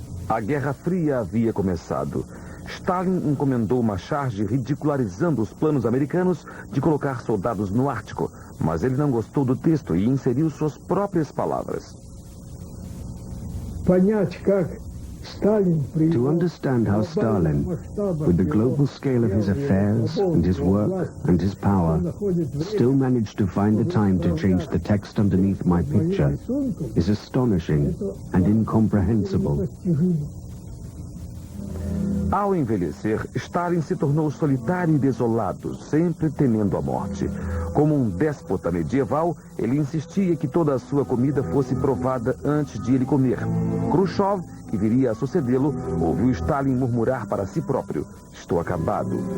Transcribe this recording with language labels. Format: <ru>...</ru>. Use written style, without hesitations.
<pt>A Guerra Fria havia começado. Stalin encomendou uma charge ridicularizando os planos americanos de colocar soldados no Ártico, mas ele não gostou do texto e inseriu suas próprias palavras.</pt> <ru>Понять, как</ru> <en>To understand how Stalin, with the global scale of his affairs and his work and his power, still managed to find the time to change the text underneath my picture is astonishing and incomprehensible.</en> <pt>Ao envelhecer, Stalin se tornou solitário e desolado, sempre temendo a morte. Como um déspota medieval, ele insistia que toda a sua comida fosse provada antes de ele comer. Khrushchev, que viria a sucedê-lo, ouviu Stalin murmurar para si próprio: "Estou acabado.</pt>